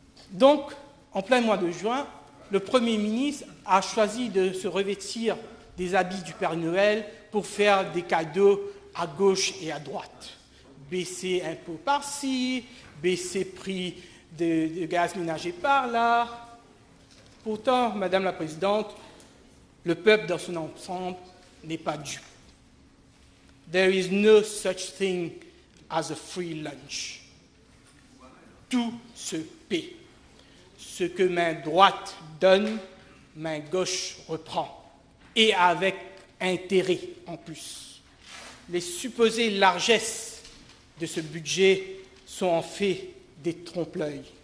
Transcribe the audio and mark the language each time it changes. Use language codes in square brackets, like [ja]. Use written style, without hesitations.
[fr] Donc, en plein mois de juin, le Premier ministre a choisi de se revêtir des habits du Père Noël pour faire des cadeaux à gauche et à droite. Baisser impôts par-ci, baisser prix de gaz ménager par là. Pourtant, Madame la Présidente, le peuple dans son ensemble n'est pas dupe. [en] There is no such thing as a free lunch. [fr] Tout se paie. Ce que main droite donne, main gauche reprend. Et avec intérêt en plus. Les supposées largesses de ce budget sont en fait des trompe-l'œil.